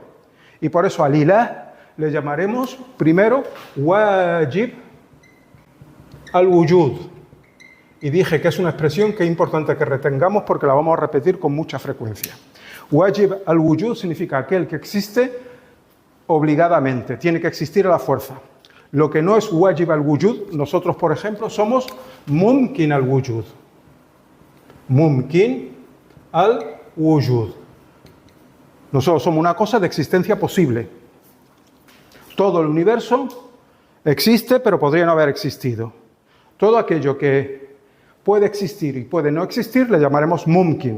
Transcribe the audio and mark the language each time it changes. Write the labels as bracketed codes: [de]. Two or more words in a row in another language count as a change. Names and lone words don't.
[es] Y por eso [ar] الإله [es] le llamaremos primero [ar] واجب الوجود. [es] Y dije que es una expresión que es importante que retengamos porque la vamos a repetir con mucha frecuencia. [ar] واجب الوجود [es] significa aquel que existe obligadamente, tiene que existir a la fuerza. Lo que no es [ar] واجب الوجود, [es] nosotros, por ejemplo, somos [ar] ممكن الوجود. ممكن الوجود. [es] Nosotros somos una cosa de existencia posible. Todo el universo existe, pero podría no haber existido. Todo aquello que puede existir y puede no existir le llamaremos mumkin.